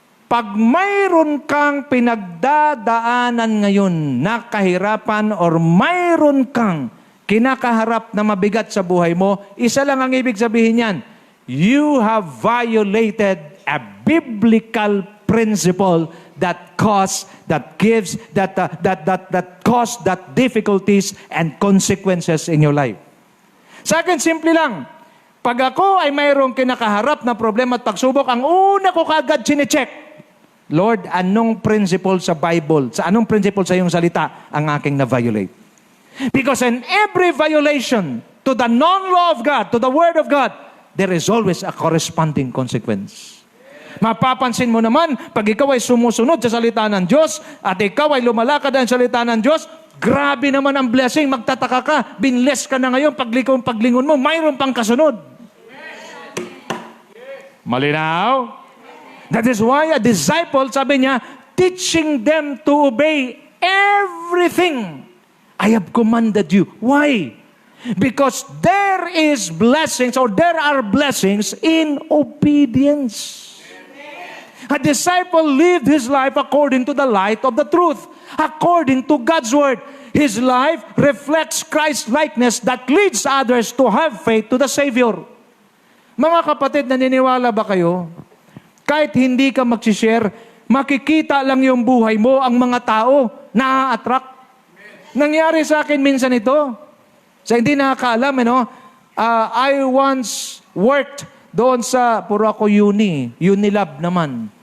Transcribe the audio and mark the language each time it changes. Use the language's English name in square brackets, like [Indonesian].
[Filipino] Pag mayroon kang pinagdadaanan ngayon na kahirapan or mayroon kang kinakaharap na mabigat sa buhay mo, isa lang ang ibig sabihin niyan. [English] You have violated a biblical principle that cause that difficulties and consequences in your life. [Filipino] Sa akin, simple lang. Pag ako ay mayroong kinakaharap na problema at pagsubok, ang una ko kagad chinecheck, Lord, anong principle sa Bible, anong principle sa iyong salita ang aking na-violate? [English] Because in every violation to the non-law of God, to the Word of God, there is always a corresponding consequence. [Filipino] Mapapansin mo naman, pag ikaw ay sumusunod sa salita ng Diyos, at ikaw ay lumalakad ang salita ng Diyos, grabe naman ang blessing, magtataka ka, binless ka na ngayon, paglingon mo, mayroon pang kasunod. Malinaw? [English] That is why a disciple, [Filipino] sabi niya, [English] teaching them to obey everything I have commanded you. Why? Because there is blessings or there are blessings in obedience. A disciple lived his life according to the light of the truth, according to God's word. His life reflects Christ's likeness that leads others to have faith to the Savior. [Filipino] Mga kapatid, naniniwala ba kayo? Kahit hindi ka mag-share, makikita lang yung buhay mo, ang mga tao, na-attract. Nangyari sa akin minsan ito. Sa hindi nakakaalam, [English] I once worked [Filipino] doon sa, puro ako Unilab naman.